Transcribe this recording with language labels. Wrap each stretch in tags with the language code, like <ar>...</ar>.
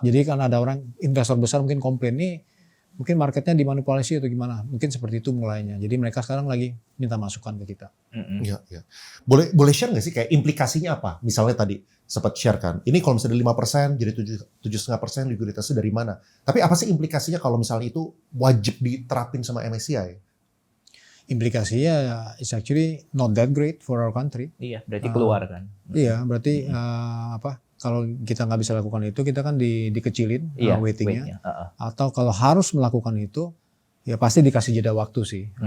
<id>Jadi kan ada orang investor besar mungkin komplain nih mungkin marketnya dimanipulasi atau gimana. Mungkin seperti itu mulainya. Jadi mereka sekarang lagi minta masukan ke kita. Iya, iya. Boleh share nggak sih kayak implikasinya apa? Misalnya tadi sempat share kan, ini kalau misalnya 5% jadi 7,5% likuiditasnya dari mana? Tapi apa sih implikasinya kalau misalnya itu wajib diterapin sama MSCI? Implikasinya</id> <en>is actually not that great for our country.</en> <id>Iya, berarti keluar kan. Iya, berarti kalau kita nggak bisa lakukan itu, kita kan dikecilin weightingnya. Atau kalau harus melakukan itu, ya pasti dikasih jeda waktu sih.</id>